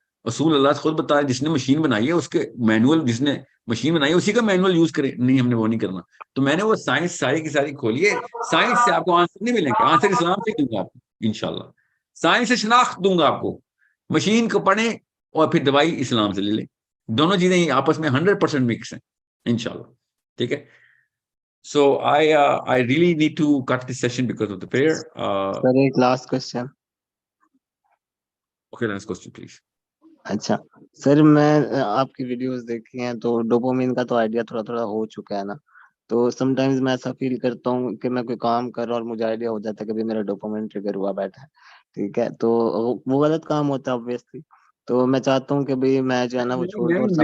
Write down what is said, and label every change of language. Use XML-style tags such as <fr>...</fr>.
<ur>اصول اللہ خود بتا ہے جس نے مشین بنائی ہے اس کے مینول، جس نے مشین بنائی ہے اسی کا مینول یوز کرے. نہیں ہم نے وہ نہیں کرنا. تو میں نے وہ سائنس ساری کی ساری کھولی ہے. سائنس سے آپ کو آنسر نہیں ملیں گے، آنسر اسلام سے دوں گا آپ کو انشاءاللہ. سائنس سے شناخت دوں گا آپ کو. مشین کو پڑھیں اور پھر دوائی اسلام سے لے لیں. دونوں چیزیں آپس میں 100% مکس ہیں انشاءاللہ. ٹھیک ہے.</ur> <en>So I really need to cut this session because of the prayer. Sir, ایک last question. Okay, last question please.</en> <ur>اچھا سر، میں آپ کی ویڈیوز دیکھی ہیں تو ڈوپامین کا تو آئیڈیا تھوڑا تھوڑا ہو چکا ہے نا. تو سم ٹائمز میں ایسا فیل کرتا ہوں کہ میں کوئی کام کر رہا ہوں اور مجھے آئیڈیا ہو جاتا ہے کہ بھی میرا ڈوپامین ٹریگر ہوا بیٹھا ہے. ٹھیک ہے، تو وہ غلط کام ہوتا ہے obviously. تو میں چاہتا ہوں کہ بھئی میں جو ہے نا وہ چھوڑ دوں. اور سم</ur>